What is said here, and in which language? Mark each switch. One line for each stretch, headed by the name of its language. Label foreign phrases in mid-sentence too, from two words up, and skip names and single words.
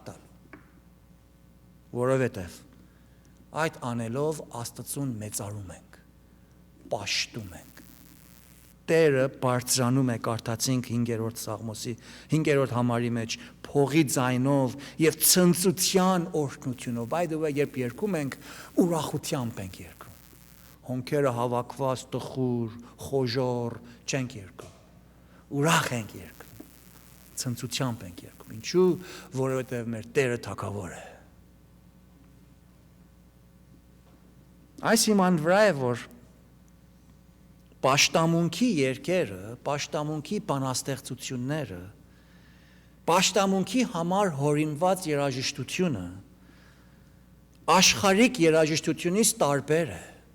Armenian: տալ, որովհետև այդ անելով Աստծուն մեծարում ենք, պաշտում ենք, Տերը բարձրանում է, կարդացինք 5-րդ Սաղմոսի 5-րդ համարի մեջ, փողի ձայնով եւ ցնծության օրհնությունով,
English: by the way,
Armenian: երբ երգում ենք, ուրախությամբ ենք երգում, հոնքերը հավաքված, տխուր, խոժոռ չենք երգում, ուրախ ենք երգում, ցնծությամբ ենք երգում, ինչու, որովհետեւ մեր Տերը թագավոր է, այս իման վրա է, որ պաշտամունքի երկերը, պաշտամունքի բանաստեղծությունները, պաշտամունքի համար հորինված երաժշտությունը աշխարհիկ երաժշտությունից տարբեր է։